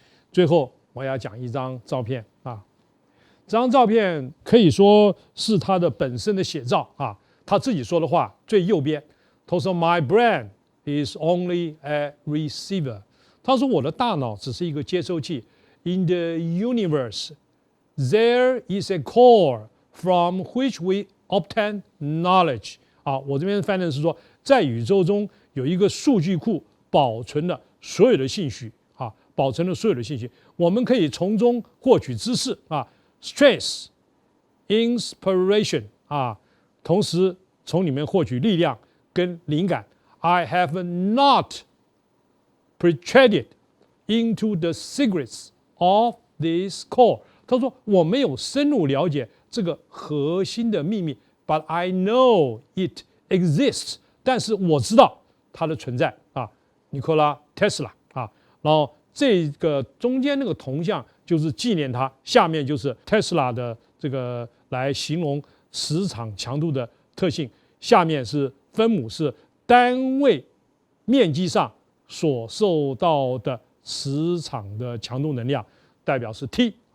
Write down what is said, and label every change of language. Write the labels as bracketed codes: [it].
[zh] 最后我要讲一张照片这张照片可以说是他的本身的写照他自己说的话最右边，他说 [en] My brain is only a receiver， [zh] 他说我的大脑只是一个接收器。 [en] In the universe, there is a core from which we obtain knowledge。 [zh] 我这边翻译是说，在宇宙中有一个数据库，保存了所有的信息保存了所有的信息，我们可以从中获取知识 [en] strength, inspiration [zh] 同时从里面获取力量跟灵感。 [en] I have not penetrated into the secrets of this core。 [zh] 他说我没有深入了解这个核心的秘密 ， [en] but I know it exists。 [zh] 但是我知道它的存在尼古拉·特斯拉然后这个中间那个铜像就是纪念他，下面就是特斯拉的这个来形容磁场强度的特性，下面是分母，是单位面积上所受到的磁场的强度能量，代表是 T